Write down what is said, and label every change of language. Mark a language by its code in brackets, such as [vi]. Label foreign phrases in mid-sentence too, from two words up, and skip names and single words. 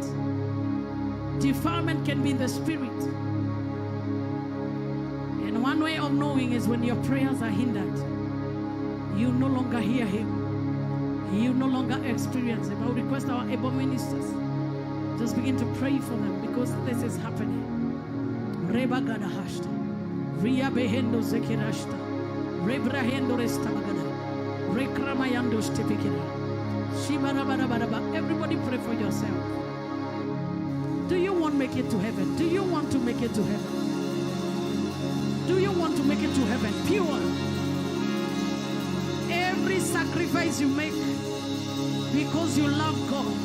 [en] Defilement can be in the spirit. And one way of knowing is when your prayers are hindered. You no longer hear him. You no longer experience him. I would request our able ministers, just begin to pray for them because this is happening. Reba gada hashta. Ria behendo zekirashta. Rebrahendo restamagada. Rekramayando stepikina. Shibarabarabara. Everybody pray for yourself. Do you want to make it to heaven? Do you want to make it to heaven? Do you want to make it to heaven? Pure. Every sacrifice you make because you love God.